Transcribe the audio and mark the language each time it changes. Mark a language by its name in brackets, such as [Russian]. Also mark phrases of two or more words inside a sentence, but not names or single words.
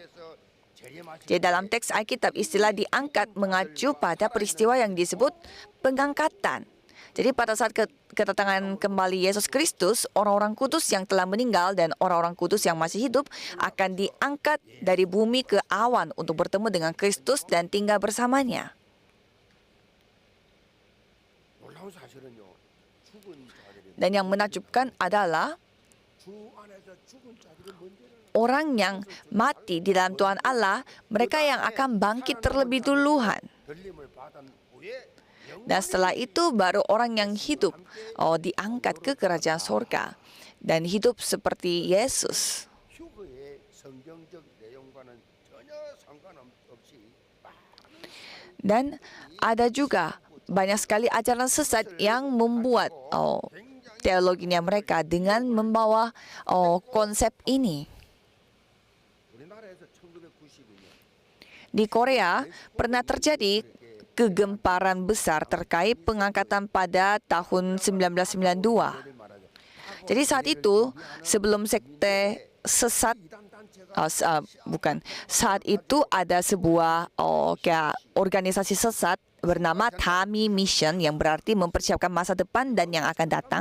[Indonesian] Jadi dalam teks Alkitab istilah diangkat mengacu pada peristiwa yang disebut pengangkatan. Jadi pada saat kedatangan kembali Yesus Kristus, orang-orang kudus yang telah meninggal dan orang-orang kudus yang masih hidup akan diangkat dari bumi ke awan untuk bertemu dengan Kristus dan tinggal bersamanya. [Korean] 놀라운 사실은요. 죽은 자들이 [Indonesian] Dan yang menakjubkan adalah [Korean] 주 안에서 죽은 자들이 먼저 [Indonesian] orang yang mati di dalam Tuhan Allah, mereka yang akan bangkit terlebih duluan. [Korean] 들림을 받은 후에 [Indonesian] Dan setelah itu baru orang yang hidup diangkat ke kerajaan surga dan hidup seperti Yesus. [Korean] 휴거의 성경적 내용과는 전혀 상관없이 [Indonesian] Dan ada juga banyak sekali ajaran sesat yang membuat teologinya mereka dengan membawa konsep ini. [Korean] 우리나라에서 1992년 [Indonesian] Di Korea pernah terjadi kegemparan besar terkait pengangkatan pada tahun 1992. Jadi saat itu sebelum sekte sesat saat itu ada sebuah kayak organisasi sesat bernama Tami Mission yang berarti mempersiapkan masa depan dan yang akan datang.